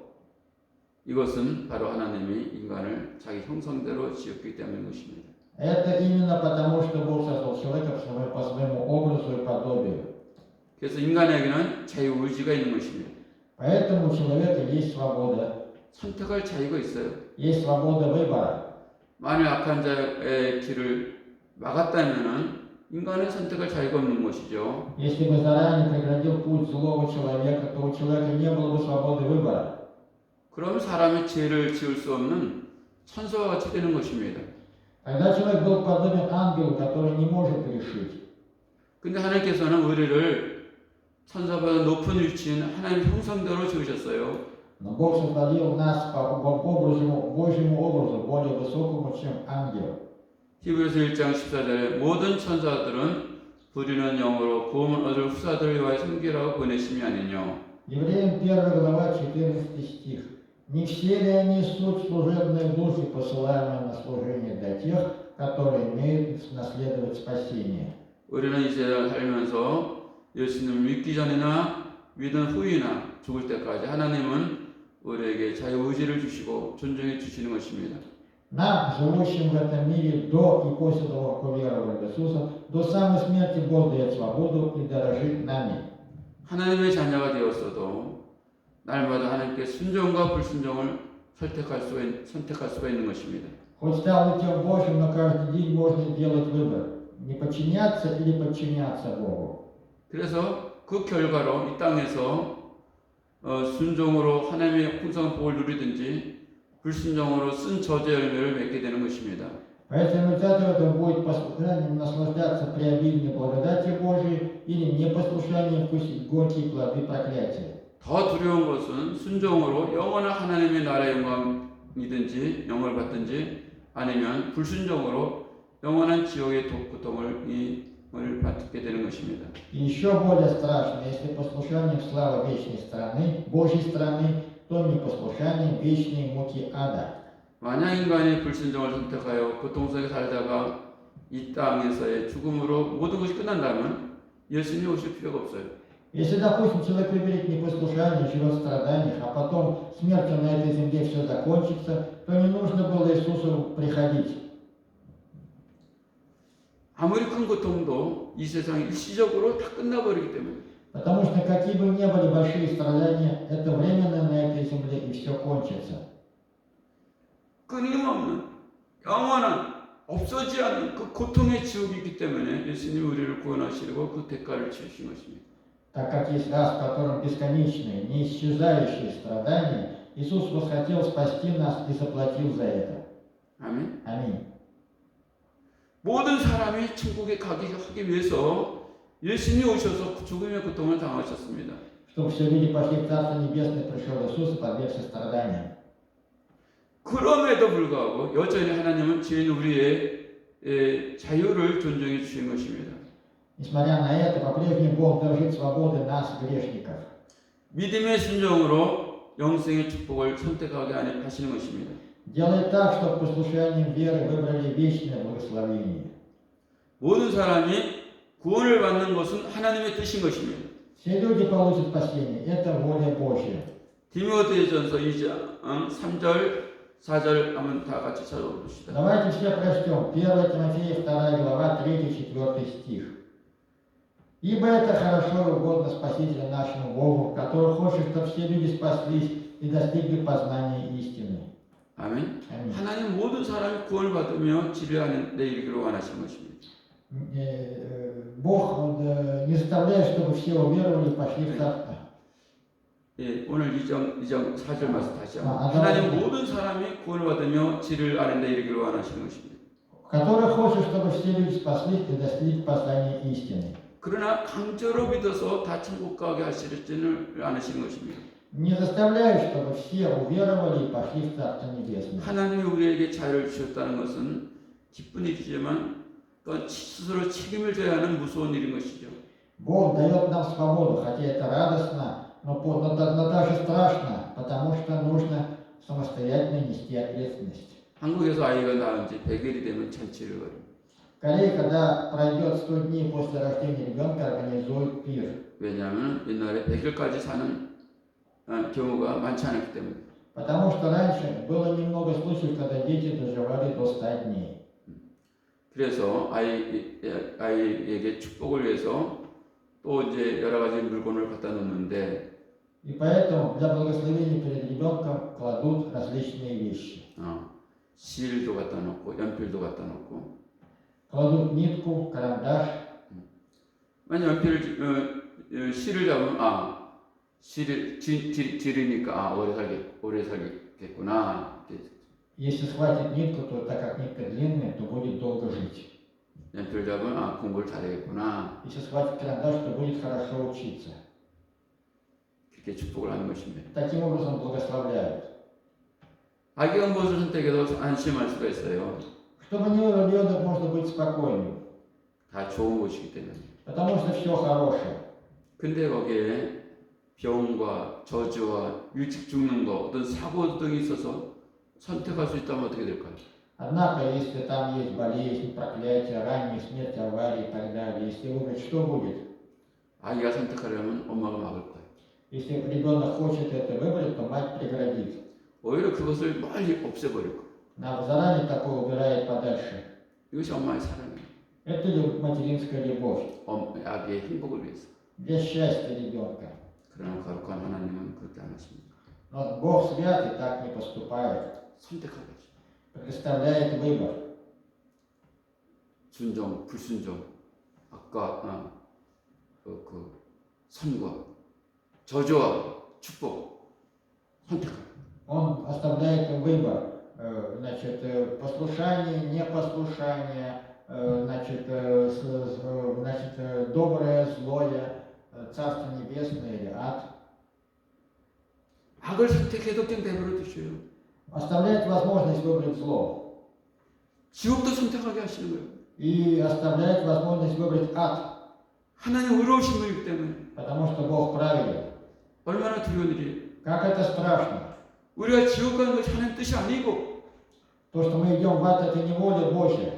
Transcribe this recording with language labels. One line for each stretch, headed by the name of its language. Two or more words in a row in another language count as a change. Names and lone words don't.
Korean: 이것은 바로 하나님이 인간을 자기 형상대로 지었기 때문인 것입니다.
Russian: Это именно потому, что Бог создал человека по своему образу и подобию.
Korean: 그래서 인간에게는 자유의지가 있는 것입니다.
Russian: Поэтому у человека есть свобода.
Korean: 선택할 자유가 있어요.
Russian: Есть свобода выбора.
Korean: 만일 악한 자의 길을 막았다면은 인간은 선택할 자유가 없는 것이죠.
Russian: Если бы заранее преградил путь злого человека, то у человека не было бы свободы выбора.
Korean: 그럼 사람이 죄를 지을 수 없는 천사와 같이 되는 것입니다.
Russian: Тогда человек был подобен ангелу, который не может грешить.
Korean: 근데 하나님께서는 우리를 천사보다 높은 위치인 하나님의 형상대로 지으셨어요.
Russian: Но Бог сотворил нас по Божьему образу, более высокому, чем ангел.
Korean: 히브리서 1장 14절에 모든 천사들은 부리는 영으로 구원을 얻을 후사들을 위하여 섬기라고 보내심이 아니뇨.
Russian: Евреям 1 глава 14 стих. Не все ли они суть служебные души, посылаемые на служение для тех, которые имеют наследовать спасение?
Korean: 우리는 이 세상을 살면서 예수님을 믿기 전이나 믿은 후이나 죽을 때까지 하나님은 우리에게 자유의지를 주시고 존중해 주시는 것입니다.
Russian: Нам, живущим в этом мире до и после того, как уверовали в Иисуса, до самой смерти Бог дает свободу и дорожит нами.
Korean: 하나님의 자녀가 되었어도 날마다 하나님께 순종과 불순종을 선택할 수가 있는 것입니다.
Russian: Хоть стал детем Божьим, но каждый день можно делать выбор, не подчиняться или подчиняться Богу.
Korean: 그래서 그 결과로 이 땅에서 순종으로 하나님의 풍성한 복을 누리든지 불순종으로 쓴 저주의 열매를 맺게 되는 것입니다.
Russian: Поэтому результатом этого будет послушанием наслаждаться преобильной благодати Божией или непослушанием вкусить горькие плоды проклятия.
Korean: 더 두려운 것은 순종으로 영원한 하나님의 나라의 영광이든지 영을 받든지 아니면 불순종으로 영원한 지옥의 고통을 받게 되는 것입니다.
Russian: И еще более страшно, если послушанием славы вечной страны, Божьей страны, то непослушанием вечной муки ада.
Korean: 만약 인간이 불순종을 선택하여 고통 속에 살다가 이 땅에서의 죽음으로 모든 것이 끝난다면 예수님이 오실 필요가 없어요.
Russian: Если, допустим, человек выберет непослушание, живет в страданиях, а потом смертью на этой земле все закончится, то не нужно было Иисусу приходить.
Korean: 아무리 큰 고통도 이 세상이 일시적으로 다 끝나버리기 때문에.
Russian: Потому что какие бы ни были большие страдания, это временно на этой земле и все кончится.
Korean: 끊임없는 영원한 없어지지 않는 그 고통의 지옥이기 때문에 예수님이 우리를 구원하시려고 그 대가를 치르신 것입니다.
Russian: Так как есть рай, в котором бесконечные, неисчезающие страдания, Иисус восхотел спасти нас и заплатил за это.
Korean: 아멘.
Russian: Аминь.
Korean: 모든 사람이 천국에 하기 위해서 예수님이 오셔서 죽음의 고통을 당하셨습니다.
Russian: Чтобы все люди пошли в Царство Небесное, пришел Иисус и подвергся страданиям.
Korean: 그럼에도 불구하고 여전히 하나님은 죄인 우리의 자유를 존중해 주신 것입니다.
Russian: Несмотря на это, по-прежнему Бог дорожит свободой нас, грешников.
Korean: 믿음의 순종으로 영생의 축복을 선택하게 하시는 것입니다.
Russian: Делает так, чтобы послушанием веры выбрали вечное благословение.
Korean: 모든 사람이 구원을 받는 것은 하나님의 뜻인 것입니다.
Russian: Все люди получат спасение. Это воля Божья.
Korean: 디모데전서 2장 3절 4절 한번 다 같이 찾아봅시다.
Russian: Давайте все прочтем. 1 Тимофея 2 глава 3-4 стих. Ибо это хорошо и угодно Спасителю нашему Богу, который хочет, чтобы все люди спаслись и достигли познания истины.
Korean: 아멘.
Russian: Аминь.
Korean: 하나님 모든 사람이 구원을 받으며 진리하는 데 이르기를 원하시는 것입니다.
Russian: Бог не заставляет, чтобы все уверовали и пошли в царство.
Korean: 예, 오늘 2장 4절 말씀 다시 한번. 아, 하나님 모든 사람이 구원을 받으며 진리를 아는 데 이르기를 원하시는 것입니다.
Russian: Который хочет, чтобы все люди спаслись и достигли познания истины.
Korean: 그러나 강제로 믿어서 다 천국 가게 하시지는 않으시는 것입니다.
Russian: Не заставляет, чтобы все уверовали и пошли в Царство Небесное.
Korean: 하나님이 우리에게 자유를 주셨다는 것은 기쁜 일이지만 또 스스로 책임을 져야 하는 무서운 일인 것이죠.
Russian: Бог дает нам свободу, хотя это радостно, но даже страшно, потому что нужно самостоятельно нести ответственность.
Korean: 한국에서 아이가 낳은 지 100일이 되면 잔치를 벌입니다.
Russian: В Корее, когда пройдет 100 дней после рождения ребенка, организуют пир.
Korean: 왜냐하면 옛날에 100일까지 사는 경우가 많지 않았기 때문에.
Russian: Потому что раньше было немного случаев, когда дети доживали до 100 дней.
Korean: 그래서 아이에게 축복을 위해서 또 이제 여러 가지 물건을 갖다 놓는데
Russian: И поэтому для благословения перед ребенком кладут различные вещи.
Korean: 실도 갖다 놓고 연필도 갖다 놓고
Russian: Кладут нитку, карандаш.
Korean: 만약 실을 잡으면 실을 지르니까 오래 살겠구나.
Russian: Если схватит нитку, то так как нитка длинная, то будет долго жить.
Korean: 연필 잡으면 공부를 잘하겠구나.
Russian: Если схватит карандаш, то будет хорошо учиться.
Korean: 그렇게 축복을 하는 것입니다.
Russian: Таким образом благословляют.
Korean: 아기가 무엇을 선택해도 안심할 수가 있어요.
Russian: Чтобы не был ребенок, можно быть спокойным.
Korean: 다 좋은 것이기 때문에.
Russian: Потому что все хорошее.
Korean: 근데 거기에 병과 저주와 일찍 죽는 거, 어떤 사고 등이 있어서 선택할 수 있다면 어떻게 될까요?
Russian: Однако, если там есть болезнь, проклятие, ранняя смерть, аварии и так далее, если выбрать, что будет?
Korean: 아기가 선택하려면 엄마가 막을 거예요.
Russian: Если ребенок хочет это выбрать, то мать преградит.
Korean: 오히려 그것을 멀리 없애버릴 거예요.
Russian: Нам заранее такое убирает подальше.
Korean: 이것이 엄마의 사랑이에요.
Russian: Это материнская любовь.
Korean: 아기의 행복을 위해서.
Russian: Для счастья ребенка.
Korean: 그러나 거룩한 하나님은 그렇게 안 하십니다.
Russian: Но Бог святый так не поступает.
Korean: 선택하게 하십니다.
Russian: Предоставляет выбор.
Korean: 순종, 불순종, 아까 선과 저주와 축복 선택하라.
Russian: Он оставляет выбор. Значит, послушание, непослушание, значит, доброе, злое, Царство Небесное или ад.
Korean: 악을 선택해도 그냥 내버려 두셔요.
Russian: Оставляет возможность выбрать зло.
Korean: 지옥도 선택하게 하시는 거예요.
Russian: И оставляет возможность выбрать ад.
Korean: 하나님 의로우신 분이기 때문에.
Russian: Потому что Бог праведен.
Korean: 얼마나 두려운 일이에요.
Russian: Как это страшно.
Korean: 우리가 지옥 가는 것이 하나님 뜻이 아니고
Russian: То, что мы идем в ад, это не воля Божья.